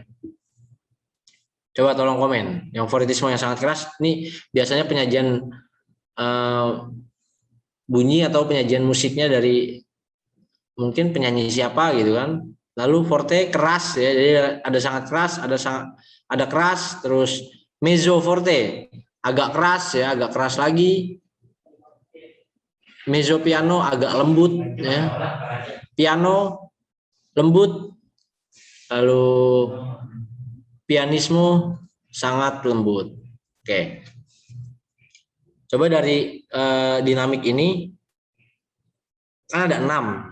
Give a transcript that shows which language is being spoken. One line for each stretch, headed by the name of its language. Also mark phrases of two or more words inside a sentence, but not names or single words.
Indonesian: Coba tolong komen. Yang foritismo yang sangat keras, ini biasanya penyajian bunyi atau penyajian musiknya dari mungkin penyanyi siapa gitu kan. Lalu forte keras ya, jadi ada sangat keras, ada keras, terus
Italian: mezzo forte
Indonesian: agak keras ya, agak keras lagi.
Italian: Mezzo piano
Indonesian: agak lembut ya. Piano lembut, lalu pianismo sangat lembut. Oke. Coba dari dinamik ini kan ada 6.